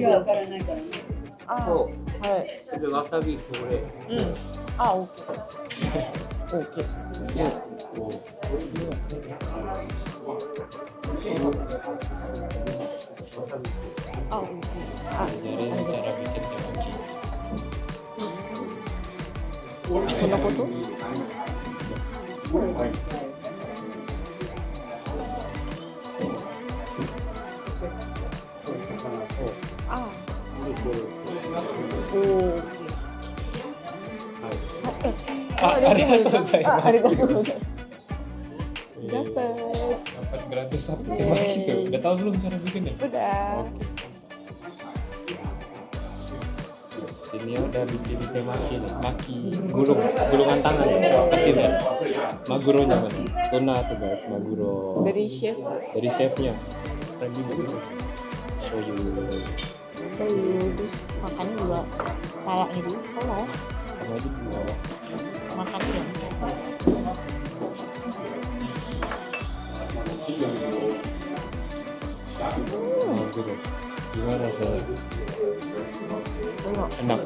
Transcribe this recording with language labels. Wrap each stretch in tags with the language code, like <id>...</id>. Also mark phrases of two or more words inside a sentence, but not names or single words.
<ja>私はわからないからね。あ、そはい。でわさびこれ。あ、オッケー。オッケー。あ、オッケー。あ、</ja> <id>Ajarin cara bikin temaki.</id> <ja>そんなこと？あ、おお。ありがとうございます。ありがとうございます。Dapat.</ja> <id>Dapat gratis satu temaki tuh. Udah tahu belum cara bikinnya? Udah. Sini udah bikin temaki nih, maki gulungan tangan. Kasih lihat. Maguronya mana? Tuna tuh guys, maguro. Dari chef. Dari chefnya. Keren juga.</id> <en>Show you.</en> <id>Terus makannya juga palanya dulu. Kalau Sama aja di bawah. makannya ya. Maguro. Gimana rasanya? Enak.</id>